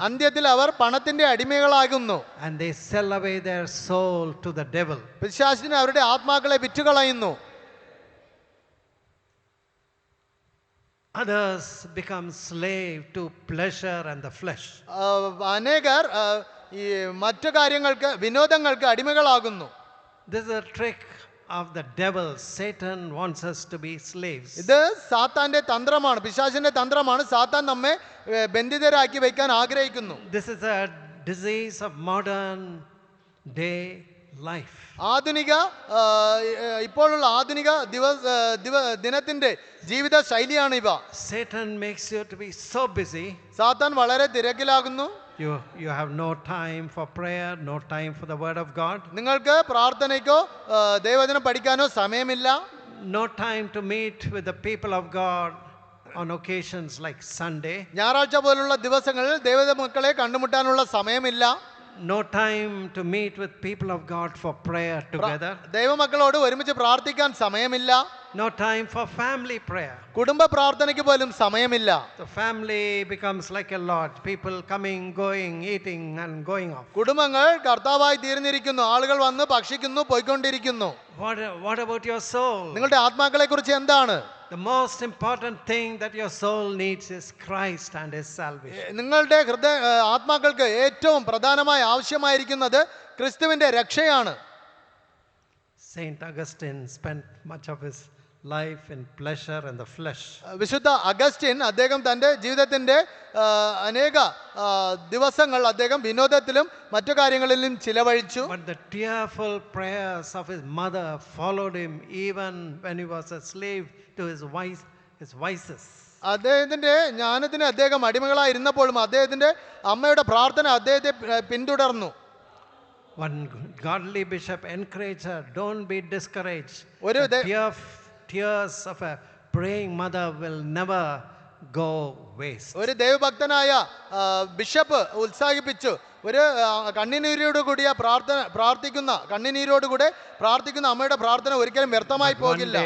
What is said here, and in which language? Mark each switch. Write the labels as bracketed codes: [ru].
[ml] അന്ത്യത്തിൽ അവർ പണത്തിന്റെ അടിമകളാകുന്നു. [en] And they sell away their soul to the devil. [ml] പിശാചിന് അവരുടെ ആത്മാക്കളെ വിറ്റുകളയുന്നു. [en] Others become slave to pleasure and the flesh. [ml] അനേകർ ഈ മറ്റു കാര്യങ്ങൾക്ക് വിനോദങ്ങൾക്ക് അടിമകളാകുന്നു. [en] This is a trick of the devil. Satan wants us to be slaves. [ml] ഇത് സാത്താന്റെ തന്ത്രമാണ്, പിശാചിന്റെ തന്ത്രമാണ്. സാത്താൻ നമ്മെ ബന്ധിതരാക്കി വയ്ക്കാൻ ആഗ്രഹിക്കുന്നു. [en] This is a disease of modern day life. [ml] ആധുനിക ഇപ്പോഴുള്ള ആധുനിക ദിനത്തിന്റെ ജീവിത ശൈലിയാണ് ഇവ. [en] Satan makes you to be so busy [ml] സാത്താൻ വളരെ തിരക്കിലാകുന്നു. [en] You have no time for prayer, no time for the word of God, [ml] നിങ്ങൾക്ക് പ്രാർത്ഥനയ്ക്കോ ദൈവവചനം പഠിക്കാനോ സമയമില്ല. [en] no time to meet with the people of God on occasions like Sunday, [ml] ഞായറാഴ്ച പോലുള്ള ദിവസങ്ങളിൽ ദൈവമക്കളെ കണ്ടുമുട്ടാനുള്ള സമയമില്ല. [en] no time to meet with people of God for prayer together, [ml] ദൈവമക്കളോട് ഒരുമിച്ച് പ്രാർത്ഥിക്കാൻ സമയമില്ല. [en] no time for family prayer. [ml] കുടുംബ പ്രാർത്ഥനയ്ക്ക് പോലും സമയമില്ല. [en] The family becomes like a lodge, people coming, going, eating and going off. [ml] കുടുംബങ്ങൾ കർത്താവായി തീർന്നിരിക്കുന്നു. ആളുകൾ വന്ന് ഭക്ഷിക്കുന്നു, പോയിക്കൊണ്ടിരിക്കുന്നു. [en] What about your soul? [ml] നിങ്ങളുടെ ആത്മാക്കളെ കുറിച്ച് എന്താണ്? [en] The most important thing that your soul needs is Christ and His salvation. [ml] നിങ്ങളുടെ ആത്മാക്കൾക്ക് ഏറ്റവും പ്രധാനമായി ആവശ്യമായിരിക്കുന്നത് ക്രിസ്തുവിന്റെ രക്ഷയാണ്. [en] Saint Augustine spent much of his life in pleasure and the flesh. [ml] വിശുദ്ധ അഗസ്റ്റിൻ അദ്ദേഹം തൻ്റെ ജീവിതത്തിൻ്റെ അനേക ദിവസങ്ങൾ അദ്ദേഹം വിനോദത്തിലും മറ്റു കാര്യങ്ങളിലും ചിലവഴിച്ചു. [en] But the tearful prayers of his mother followed him even when he was a slave to his vices. [ml] അദ്ദേഹത്തിൻ്റെ ജ്ഞാനത്തിന് അദ്ദേഹം അടിമകളായിരുന്നപ്പോഴും അദ്ദേഹത്തിൻ്റെ അമ്മയുടെ പ്രാർത്ഥന അദ്ദേഹത്തെ പിന്തുടർന്നു. [en] One godly bishop encouraged her, don't be discouraged. [ml] ഒരു [en] The tears of a praying mother will never go waste. [ml] ഒരു ദൈവഭക്തനായ ബിഷപ്പ് ഉത്സാഹിപ്പിച്ചു, ഒരു കണ്ണുനീരോട് കൂടിയ കണ്ണുനീരോടുകൂടെ പ്രാർത്ഥിക്കുന്ന അമ്മയുടെ പ്രാർത്ഥന ഒരിക്കലും വ്യർത്ഥമായി പോകില്ല.